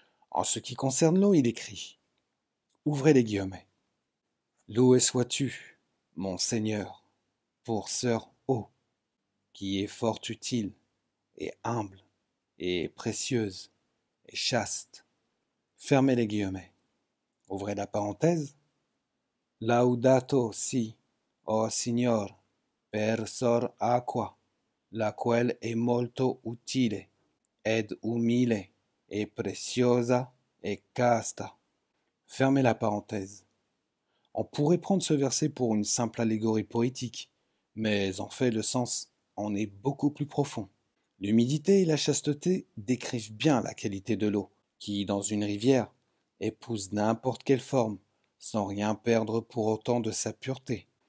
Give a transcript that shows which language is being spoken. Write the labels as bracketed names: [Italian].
[French] En ce qui concerne l'eau, il écrit, ouvrez les guillemets, loué sois-tu, mon Seigneur, pour sœur eau, qui est fort utile, et humble, et précieuse, et chaste. Fermez les guillemets. Ouvrez la parenthèse. [Italian] Laudato si, o Signor, per sor acqua, la quale è molto utile, ed umile, et preciosa, et casta. [French] Fermez la parenthèse. On pourrait prendre ce verset pour une simple allégorie poétique, mais en fait le sens en est beaucoup plus profond. L'humidité et la chasteté décrivent bien la qualité de l'eau, qui, dans une rivière, épouse n'importe quelle forme, sans rien perdre pour autant de sa pureté.